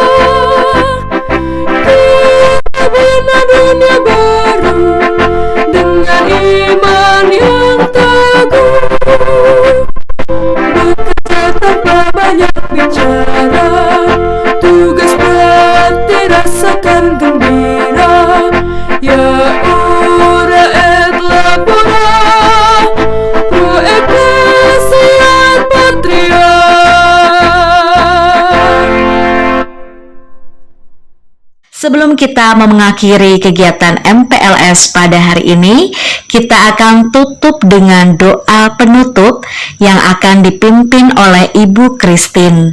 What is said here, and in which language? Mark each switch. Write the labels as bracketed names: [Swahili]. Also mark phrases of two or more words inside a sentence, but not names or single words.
[Indonesian] Kita bina dunia baru dengan iman yang teguh, bekerja tanpa banyak bicara, tugas berat dirasakan gembira. [Latin] Ya ura et labora, pro ecclesia et patria. [Indonesian] Sebelum kita mengakhiri kegiatan MPLS pada hari ini, kita akan tutup dengan doa penutup yang akan dipimpin oleh Ibu Christine.